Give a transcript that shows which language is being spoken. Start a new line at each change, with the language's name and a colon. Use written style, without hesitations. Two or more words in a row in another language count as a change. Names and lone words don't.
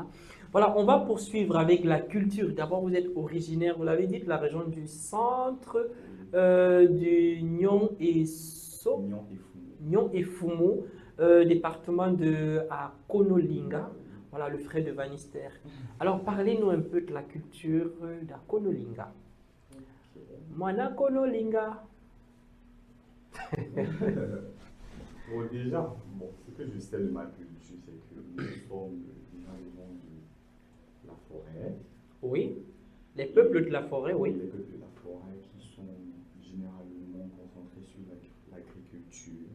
French: Voilà, on va poursuivre avec la culture. D'abord, vous êtes originaire, vous l'avez dit, de la région du centre, du Nyon et So, Mignon et fou. Nyon et Fumo, département de à Konolinga. Voilà, le frère de Vanister. Alors, parlez-nous un peu de la culture d'Akonolinga. Mwana Konolinga. Bon, déjà, bon, ce que je sais de ma culture, c'est que nous sommes déjà les gens de la forêt. Oui. Les peuples de la forêt, oui. Les peuples de la forêt qui sont généralement concentrés sur l'agriculture.